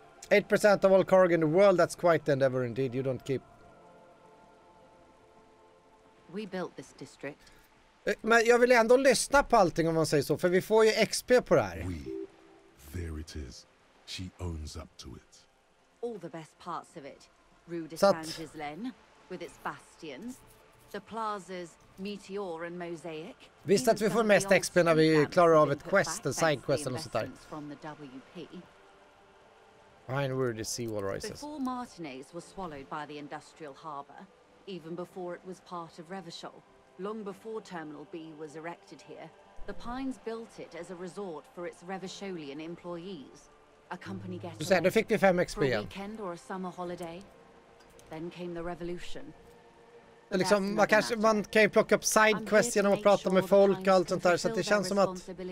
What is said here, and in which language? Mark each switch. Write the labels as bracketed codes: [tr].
[en] 8% of all cargo in the world, that's quite the endeavor indeed. You don't keep... We built this district. [sv] Men jag vill ändå lyssna på allting om man säger så, för vi får ju XP på det här. [en] There it is. She owns up to it. All the best parts of it. Rue de [sv] Så att- [en] Saint-Gislaine, with its bastions. The plazas Meteor and Mosaic. [sv] Visst att vi får mest XP när vi klarar av ett quest, en sidequest eller sånt där. [en] From the WP. Behind where the seawall rises. Before Martinez was swallowed by the industrial harbour, even before it was part of Revachol, long before Terminal B was erected here, the Pines built it as a resort for its Revacholian employees. A company [sv] Du säger, då fick vi 5 XP [en] for a [sv] igen. [en] weekend or a summer holiday. Then came the revolution. [sv] Liksom, man kan ju plocka upp sidequests genom att prata med folk och allt sånt där, så att det känns som att...